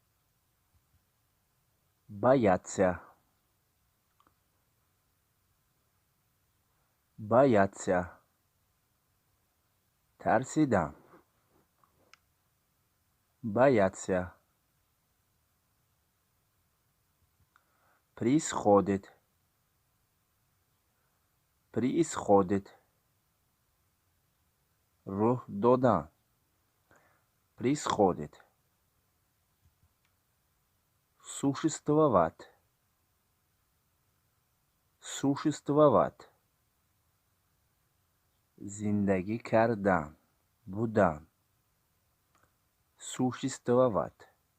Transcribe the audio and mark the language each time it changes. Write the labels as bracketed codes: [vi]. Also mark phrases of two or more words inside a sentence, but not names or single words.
[ru] бояться, бояться, тарсидан, бояться, происходит, происходит, [tg] рух додан, [ru] происходит, существовать, существовать, [tg] зиндаги кардан, будан, [ru] существовать,